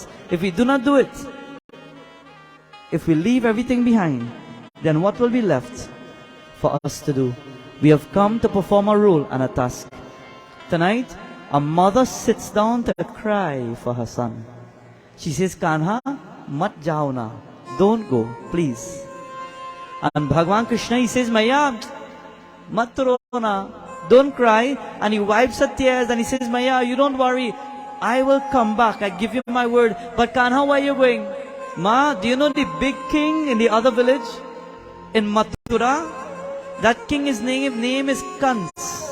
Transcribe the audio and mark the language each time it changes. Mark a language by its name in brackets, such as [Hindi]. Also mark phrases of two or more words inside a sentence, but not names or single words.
[English] If we do not do it, if we leave everything behind, then what will be left for us to do? We have come to perform a role and a task. Tonight, a mother sits down to cry for her son. She says, [Hindi] Kanha, mat jao na. [English] Don't go, please. And Bhagwan Krishna, he says, Maya, [Hindi] mat ro na. [English] Don't cry. And he wipes her tears and he says, Maya, you don't worry. I will come back. I give you my word. But Kanha, where are you going? Ma, do you know the big king in the other village? In Mathura? That king, his name is Kans.